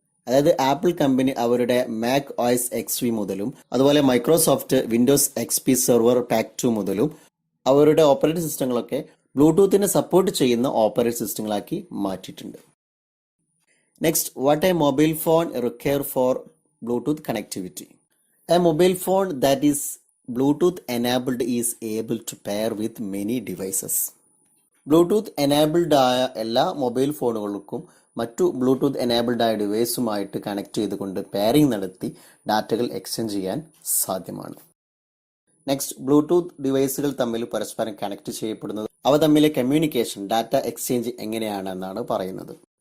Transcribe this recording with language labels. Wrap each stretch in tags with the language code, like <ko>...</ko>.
<ml>അതായത് apple company അവരുടെ Mac OS XV മുതലും അതുപോലെ Microsoft Windows XP server pack 2 മുതലും അവരുടെ ഓപ്പറേറ്റിംഗ് സിസ്റ്റങ്ങളൊക്കെ ബ്ലൂടൂത്തിനെ സപ്പോർട്ട് ചെയ്യുന്ന ഓപ്പറേറ്റിംഗ് സിസ്റ്റങ്ങളാക്കി മാറ്റിയിട്ടുണ്ട്.</ml> <en>Next, what a mobile phone require for Bluetooth connectivity. A mobile phone that is Bluetooth enabled is able to pair with many devices.</en> <ml>Bluetooth enabled ആയ എല്ലാ mobile ഫോണുകൾക്കും മറ്റു Bluetooth enabled ആയ ഡിവൈസുമായിട്ട് connect ചെയ്തുകൊണ്ട് pairing നടത്തി ഡാറ്റകൾ exchange ചെയ്യാൻ സാധ്യമാണ്. Next, Bluetooth ഡിവൈസുകൾ തമ്മിൽ പരസ്പരം കണക്ട് ചെയ്യപ്പെടുന്നത്, അവ തമ്മിലെ കമ്മ്യൂണിക്കേഷൻ, ഡാറ്റ എക്സ്ചേഞ്ച് എങ്ങനെയാണെന്നാണ് പറയുന്നത്.</ml>